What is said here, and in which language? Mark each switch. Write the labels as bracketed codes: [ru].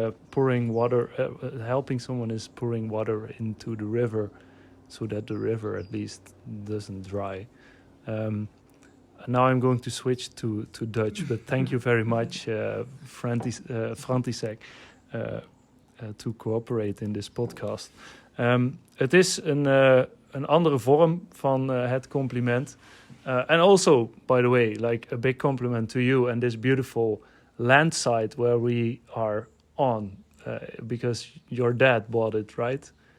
[en] pouring water, helping someone is pouring water into the river so that the river at least doesn't dry. Now I'm going to switch to Dutch, but thank you very much, Frantisek, to cooperate in this podcast. [nl] Het is een andere vorm van Het Compliment. [en] And also, by the way, like a big compliment to you and this beautiful land site where we are on, because your dad bought it, right?